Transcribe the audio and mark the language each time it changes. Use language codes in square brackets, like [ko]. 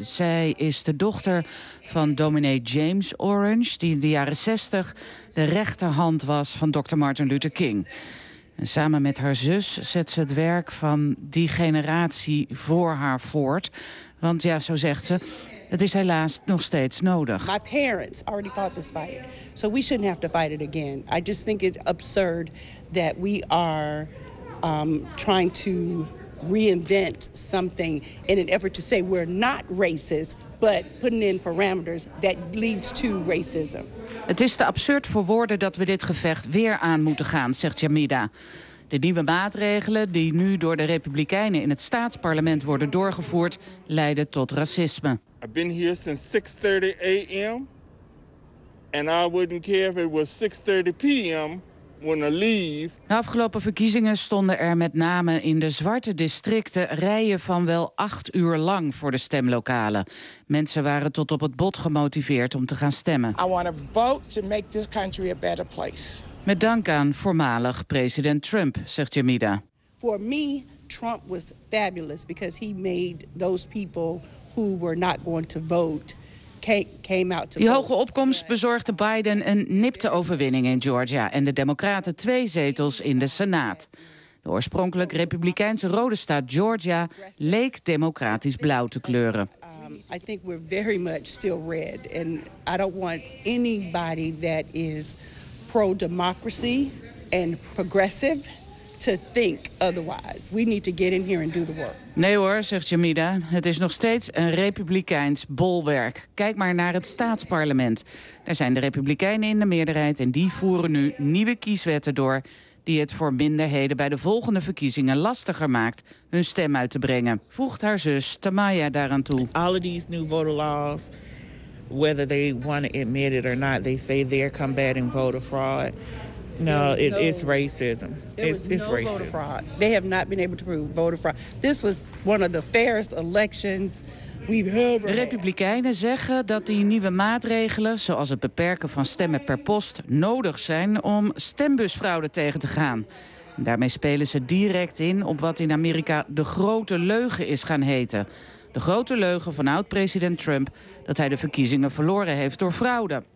[nl] Zij is de dochter van dominee James Orange, die in de jaren 60 de rechterhand was van Dr. Martin Luther King. En samen met haar zus zet ze het werk van die generatie voor haar voort. Want ja, zo zegt ze, het is helaas nog steeds nodig. [en] My parents already fought this fight, so we shouldn't have to fight it again. I just think it's absurd that we are trying to reinvent something in an effort to say we're not racist, but putting in parameters that leads to racism. [nl] Het is te absurd voor woorden dat we dit gevecht weer aan moeten gaan, zegt Jamida. De nieuwe maatregelen die nu door de Republikeinen in het staatsparlement worden doorgevoerd, leiden tot racisme. [en] I've been here since 6:30 a.m. and I wouldn't care if it was 6:30 p.m. when I leave. [nl] De afgelopen verkiezingen stonden er met name in de zwarte districten rijen van wel 8 uur lang voor de stemlokalen. Mensen waren tot op het bot gemotiveerd om te gaan stemmen. [en] I want to vote to make this country a better place. [nl] Met dank aan voormalig president Trump, zegt Jamida. [en] For me, Trump was fabulous because he made those people who were not going to vote came out to vote. [nl] Die hoge opkomst bezorgde Biden een nipte overwinning in Georgia en de Democraten 2 zetels in de Senaat. De oorspronkelijk republikeinse rode staat Georgia leek democratisch blauw te kleuren. [en] I think we're very much still red and I don't want anybody that is pro-democracy and progressive to think otherwise. We need to get in here and do the work. [nl] Nee hoor, zegt Jamida. Het is nog steeds een republikeins bolwerk. Kijk maar naar het staatsparlement. Daar zijn de republikeinen in de meerderheid en die voeren nu nieuwe kieswetten door die het voor minderheden bij de volgende verkiezingen lastiger maakt hun stem uit te brengen. Voegt haar zus Tamaya daaraan toe. [en] All of these new voter laws, whether they want to admit it or not, they say they're combating voter fraud. No, it's racism. It's racism. Voter fraud. They have not been able to prove voter fraud. This was one of the fairest elections we've ever. [nl] De Republikeinen zeggen dat die nieuwe maatregelen, zoals het beperken van stemmen per post, nodig zijn om stembusfraude tegen te gaan. En daarmee spelen ze direct in op wat in Amerika de grote leugen is gaan heten. De grote leugen van oud-president Trump dat hij de verkiezingen verloren heeft door fraude.